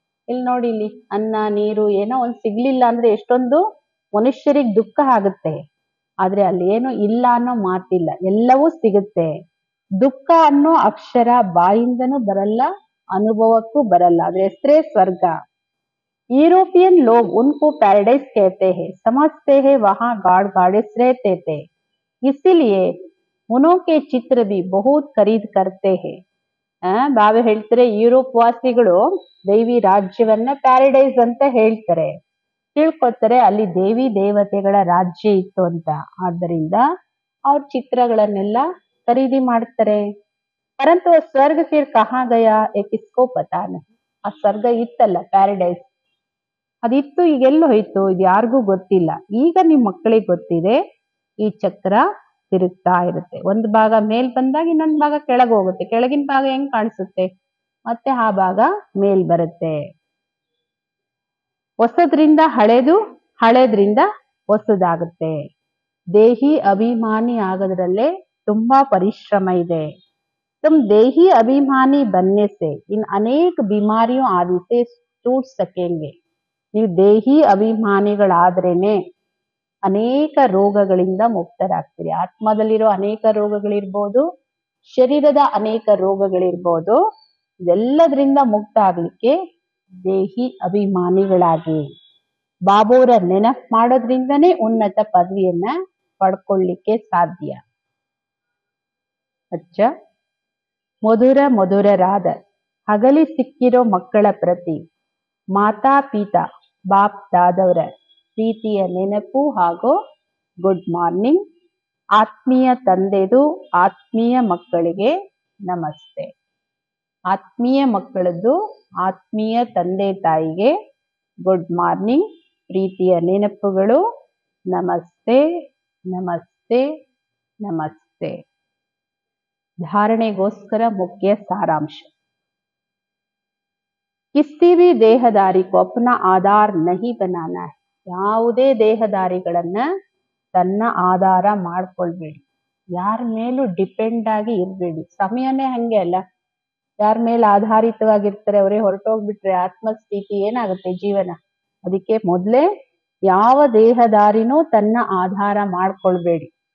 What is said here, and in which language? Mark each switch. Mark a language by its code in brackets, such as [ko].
[kn] ಇಲ್ಲಿ ನೋಡಿ, ಇಲ್ಲಿ ಅನ್ನ ನೀರು ಏನೋ ಒಂದ್ ಸಿಗ್ಲಿಲ್ಲ ಅಂದ್ರೆ ಎಷ್ಟೊಂದು ಮನುಷ್ಯರಿಗೆ ದುಃಖ ಆಗುತ್ತೆ. ಆದ್ರೆ ಅಲ್ಲಿ ಏನು ಇಲ್ಲ ಅನ್ನೋ ಮಾತಿಲ್ಲ, ಎಲ್ಲವೂ ಸಿಗುತ್ತೆ. ದುಃಖ ಅನ್ನೋ ಅಕ್ಷರ ಬಾಯಿಂದನೂ ಬರಲ್ಲ, ಅನುಭವಕ್ಕೂ ಬರಲ್ಲ. ಅದ್ರ ಹೆಸರೇ ಸ್ವರ್ಗ. [hi] यूरोपियन लोग उनको पैराडाइज कहते हैं, समझते हैं वहां गॉड गॉडेस रहते थे, इसीलिए उन्हों के चित्र भी बहुत खरीद करते हैं. [kn] ಬಾಬಾ ಹೇಳ್ತಾರೆ, ಯುರೋಪ್ ವಾಸಿಗಳು ದೈವಿ ರಾಜ್ಯವನ್ನ ಪ್ಯಾರಡೈಸ್ ಅಂತ ಹೇಳ್ತಾರೆ, ತಿಳ್ಕೊತಾರೆ ಅಲ್ಲಿ ದೇವಿ ದೇವತೆಗಳ ರಾಜ್ಯ ಇತ್ತು ಅಂತ. ಆದ್ದರಿಂದ ಅವ್ರ ಚಿತ್ರಗಳನ್ನೆಲ್ಲ ಖರೀದಿ ಮಾಡ್ತಾರೆ. [hi] ಪರಂತು ಸ್ವರ್ಗ ಫಿರ್ ಕಹಾ ಗಯಾ ಏ ಕಿಸ್ಕೋ ಪತಾ ನಹಿ. [kn] ಆ ಸ್ವರ್ಗ ಇತ್ತಲ್ಲ ಪ್ಯಾರಡೈಸ್, ಅದಿತ್ತು, ಈಗೆಲ್ಲ ಹೋಯ್ತು, ಇದು ಯಾರಿಗೂ ಗೊತ್ತಿಲ್ಲ. ಈಗ ನಿಮ್ ಮಕ್ಕಳಿಗೆ ಗೊತ್ತಿದೆ. ಈ ಚಕ್ರ ತಿರುಗ್ತಾ ಇರುತ್ತೆ. ಒಂದು ಭಾಗ ಮೇಲ್ ಬಂದಾಗ ಇನ್ನೊಂದು ಭಾಗ ಕೆಳಗೆ ಹೋಗುತ್ತೆ. ಕೆಳಗಿನ ಭಾಗ ಹೆಂಗ್ ಕಾಣಿಸುತ್ತೆ? ಮತ್ತೆ ಆ ಭಾಗ ಮೇಲ್ ಬರುತ್ತೆ. ಹೊಸದ್ರಿಂದ ಹಳೇದು, ಹಳೇದ್ರಿಂದ ಹೊಸದಾಗುತ್ತೆ. ದೇಹಿ ಅಭಿಮಾನಿ ಆಗೋದ್ರಲ್ಲೇ ತುಂಬಾ ಪರಿಶ್ರಮ ಇದೆ. [hi] तुम देही अभिमानी बनने से इन अनेक बीमारियों आदि से छूट सकेंगे. [kn] ನೀವು ದೇಹಿ ಅಭಿಮಾನಿಗಳಾದ್ರೇನೆ ಅನೇಕ ರೋಗಗಳಿಂದ ಮುಕ್ತರಾಗ್ತೀರಿ. ಆತ್ಮದಲ್ಲಿರೋ ಅನೇಕ ರೋಗಗಳಿರ್ಬೋದು, ಶರೀರದ ಅನೇಕ ರೋಗಗಳಿರ್ಬೋದು, ಇದೆಲ್ಲದರಿಂದ ಮುಕ್ತ ಆಗ್ಲಿಕ್ಕೆ ದೇಹಿ ಅಭಿಮಾನಿಗಳಾಗಿ ಬಾಬೋರ ನೆನಪು ಮಾಡೋದ್ರಿಂದನೇ ಉನ್ನತ ಪದವಿಯನ್ನ ಪಡ್ಕೊಳ್ಳಿಕ್ಕೆ ಸಾಧ್ಯ. ಅಚ್ಚ, ಮಧುರ ಮಧುರರಾದ ಹಗಲಿ ಸಿಕ್ಕಿರೋ ಮಕ್ಕಳ ಪ್ರತಿ ಮಾತಾ ಪಿತಾ ಬಾಪ್ ದಾದವರ ಪ್ರೀತಿಯ ನೆನಪು ಹಾಗೂ ಗುಡ್ ಮಾರ್ನಿಂಗ್. ಆತ್ಮೀಯ ತಂದೆದು ಆತ್ಮೀಯ ಮಕ್ಕಳಿಗೆ ನಮಸ್ತೆ. ಆತ್ಮೀಯ ಮಕ್ಕಳದ್ದು ಆತ್ಮೀಯ ತಂದೆ ತಾಯಿಗೆ ಗುಡ್ ಮಾರ್ನಿಂಗ್, ಪ್ರೀತಿಯ ನೆನಪುಗಳು. ನಮಸ್ತೆ ನಮಸ್ತೆ ನಮಸ್ತೆ. धारणेಗೋಸ್ಕರ ಮುಖ್ಯ ಸಾರಾಂಶ. [hi] किसी भी देहदारी को अपना आधार नहीं बनाना है. [kn] ಯಾವುದೇ ದೇಹದಾರಿಗಳನ್ನ ತನ್ನ ಆಧಾರ ಮಾಡ್ಕೊಳ್ಬೇಡಿ. ಯಾರ ಮೇಲೂ ಡಿಪೆಂಡ್ ಆಗಿ ಇರ್ಬೇಡಿ. ಸಮಯನೇ ಹಂಗೆ ಅಲ್ಲ, ಯಾರ ಮೇಲೆ ಆಧಾರಿತವಾಗಿರ್ತಾರೆ ಅವರೇ ಹೊರಟೋಗ್ಬಿಟ್ರೆ ಆತ್ಮಸ್ಥಿತಿ ಏನಾಗುತ್ತೆ ಜೀವನ. ಅದಕ್ಕೆ ಮೊದಲೇ ಯಾವ ದೇಹದಾರಿನೂ ತನ್ನ ಆಧಾರ ಮಾಡ್ಕೊಳ್ಬೇಡಿ.